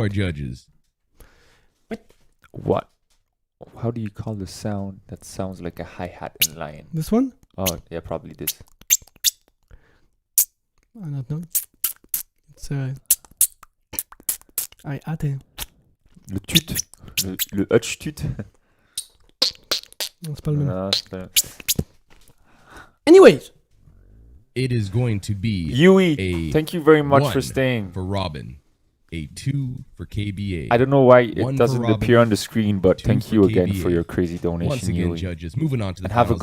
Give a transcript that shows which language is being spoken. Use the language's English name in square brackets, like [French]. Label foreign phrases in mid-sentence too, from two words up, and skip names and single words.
[English] our judges. What? How do you call the sound that sounds like a hi-hat in Lion? This one? Oh, yeah, probably this. I don't know. It's I atte. [French] Le tut. Le hutch tut. Non, c'est pas le même. Non, c'est pas- [English] Anyways, It is going to be Yui, a thank you very much 1 for staying. for Robin, a 2 for KBA. I don't know why it 1 for doesn't Robin, appear on the screen, but 2 thank for you again KBA. for your crazy donation, Once again, Yui. judges, moving on to the And have a